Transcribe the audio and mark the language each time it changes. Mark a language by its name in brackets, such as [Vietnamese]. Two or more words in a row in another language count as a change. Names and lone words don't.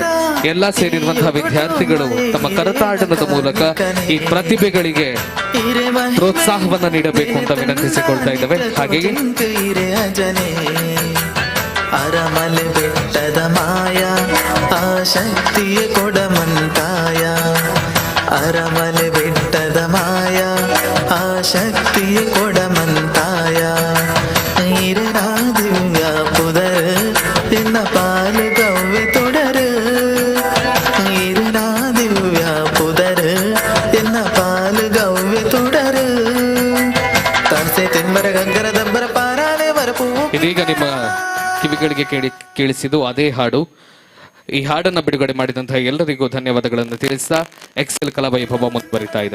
[Kannada] ಎಲ್ಲ ಸೇರಿರುವಂತಹ ವಿದ್ಯಾರ್ಥಿಗಳು ತಮ್ಮ ಕರತಾಡನದ ಮೂಲಕ ಈ ಪ್ರತಿಭೆಗಳಿಗೆ ಪ್ರೋತ್ಸಾಹವನ್ನ ನೀಡಬೇಕು ಅಂತ ವಿನಂತಿಸಿಕೊಳ್ತಾ ಇದ್ದೇವೆ. ಹಾಗೆಯೇ [Tulu] ಅರಮಲೆ ಬೆಟ್ಟದ ಮಾಯ ಆ ಶಕ್ತಿಯ ಕೊಡಮಂತಾಯ, ಅರಮಲೆ ಬೆಟ್ಟದ ಮಾಯ ಆ ಶಕ್ತಿಯ ಕೊಡಮಂತಾಯ, ಈರನಾ ದಿವ್ಯ ಪುದರ್ ನಿನ್ನ ಪಾಲು ಗವ್ವೆ ತೊಡರು, ಈರನಾ ದಿವ್ಯ ಪುದರ್ ಎನ್ನ ಪಾಲು ಗವ್ವೆ ತೊಡರು, ತರ್ಸೆ ತಿಂಬರ ಗಂಗರ ದಬ್ಬರ ಪಾರಾಲೆ ಬರಪೂ. [Kannada] ಇದೀಗ ನಿಮ್ಮ ಕಿವಿಗಳಿಗೆ ಕೇಳಿಸಿದ್ದು ಅದೇ ಹಾಡು. ಈ ಹಾಡನ್ನು ಬಿಡುಗಡೆ ಮಾಡಿದಂತಹ ಎಲ್ಲರಿಗೂ ಧನ್ಯವಾದಗಳನ್ನು ತಿಳಿಸ್ತಾ ಎಕ್ಸೆಲ್ ಕಲಾ ವೈಭವ ಮುಂದುವರಿತಾ ಇದೆ.